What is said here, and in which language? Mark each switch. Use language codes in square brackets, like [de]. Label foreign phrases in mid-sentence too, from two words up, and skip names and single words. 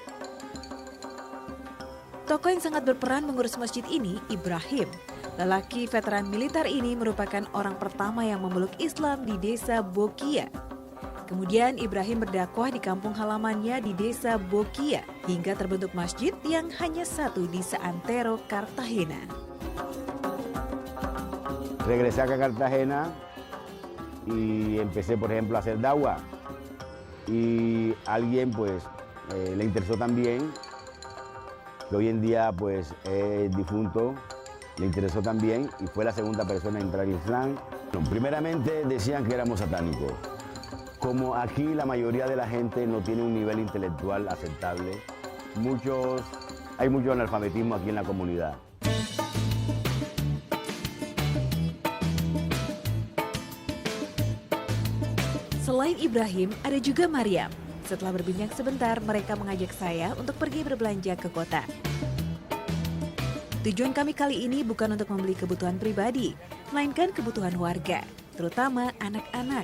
[id] Tokoh yang sangat berperan mengurus masjid ini, Ibrahim. Lelaki veteran militer ini merupakan orang pertama yang memeluk Islam di desa Bokia. Kemudian Ibrahim berdakwah di kampung halamannya di desa Bokia hingga terbentuk masjid yang hanya satu di seantero Cartagena. [es] Regresé a Cartagena y empecé, por ejemplo, a hacer dagua. Y alguien, pues, le interesó también, que hoy en día, pues, es difunto, le interesó también y fue la segunda persona en entrar en Islam. Bueno, primeramente decían que éramos satánicos. Como aquí la mayoría de la gente no tiene un nivel intelectual aceptable, hay mucho analfabetismo aquí en la comunidad. [id] Selain Ibrahim, ada juga Maryam. Setelah berbincang sebentar, mereka mengajak saya untuk pergi berbelanja ke kota. Tujuan kami kali ini bukan untuk membeli kebutuhan pribadi, melainkan kebutuhan warga, terutama anak-anak.